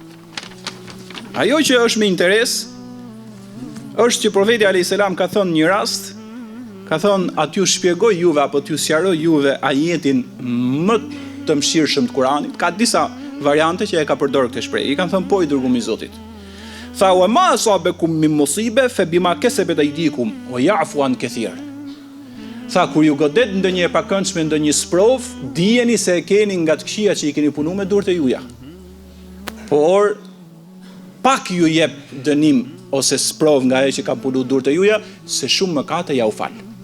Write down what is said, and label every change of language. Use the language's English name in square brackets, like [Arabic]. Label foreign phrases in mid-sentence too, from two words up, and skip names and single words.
[Albanian] Ajo që është me interes është që profeti [Arabic] عليه السلام [Albanian] ka thënë një rast, ka thonë aty shpjegoj juve apo t'ju sqaroj juve ajetin më të mëshirshëm të Kuranit. Ka disa variante që e ka përdorur këtë shprehje. I kanë thënë po i dërguar i Zotit. [Arabic] Tha وما أصابكم من مصيبة فبما كسبت أيديكم ويعفو عن كثير. [Albanian] Tha kur ju godet ndonjë e pakëndshme, ndonjë sprov, dijeni se e keni nga të këqija që i keni punuar me durët e juaja. Por pak ju jep dënim ose sprov nga ajo që ka punuar durët e juaja, se shumë mëkate ja u fal.